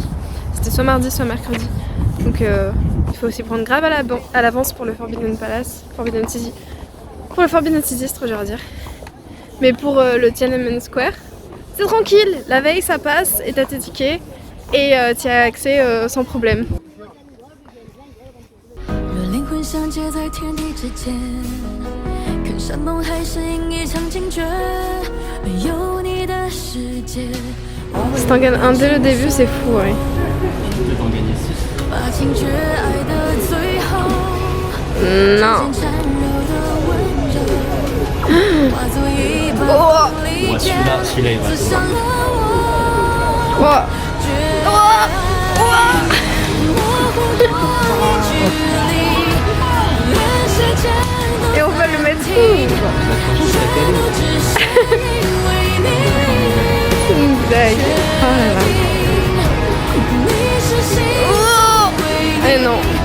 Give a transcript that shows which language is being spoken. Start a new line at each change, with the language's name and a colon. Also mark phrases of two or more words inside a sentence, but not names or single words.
French: C'était soit mardi, soit mercredi. Donc il faut aussi prendre grave à l'avance pour le Forbidden City. Pour le Forbidden City, c'est trop dur à dire. Mais pour le Tiananmen Square, c'est tranquille. La veille, ça passe et t'as tes tickets. Et tu as accès sans problème.
Chinese: 若灵魂相接在天地之间，看山盟海誓赢一场惊觉，没有你的世界。
French: Si t'en gagnes un dès le début, c'est fou, ouais.
Chinese: 把情绝爱的最后，
French: Non.
Chinese: 缠绕的温柔，化作一把锋利剑，刺伤了我。
French: Oh. Et on va le mettre où? C'est une blague. Oh là là. Oh. Eh non.